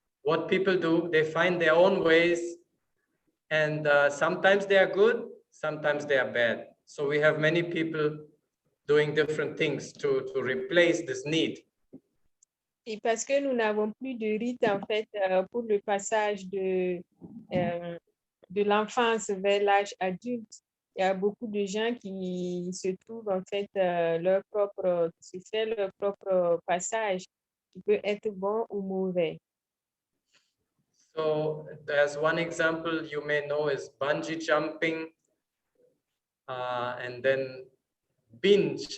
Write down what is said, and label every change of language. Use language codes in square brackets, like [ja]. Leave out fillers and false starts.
[en] what people do, they find their own ways, and sometimes they are good, sometimes they are bad. So we have many people doing different things to replace this need. [fr] Et parce que nous n'avons plus de rite, en fait, pour le passage de l'enfance vers l'âge adulte, il y a beaucoup de gens qui se trouvent, en fait, se faire leur propre passage, qui peut être bon ou mauvais. [en] So there's one example you may know is bungee jumping, and then binge.